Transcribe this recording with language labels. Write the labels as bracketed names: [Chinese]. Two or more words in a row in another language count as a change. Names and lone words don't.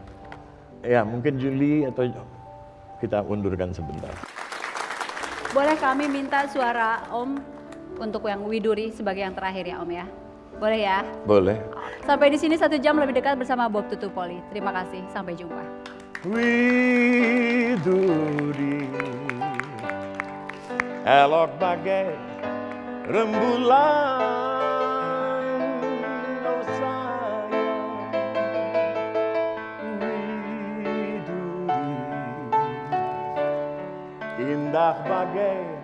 [Indonesian] Ya mungkin Juli atau kita undurkan sebentar. Boleh kami minta suara Om untuk yang Widuri sebagai yang terakhir ya Om ya? Boleh ya? Boleh. Sampai di sini 1 jam lebih dekat bersama Bob Tutupoli. Terima kasih, sampai jumpa. Widuri elok bagai rembulan oh sayang Widuri indah bagai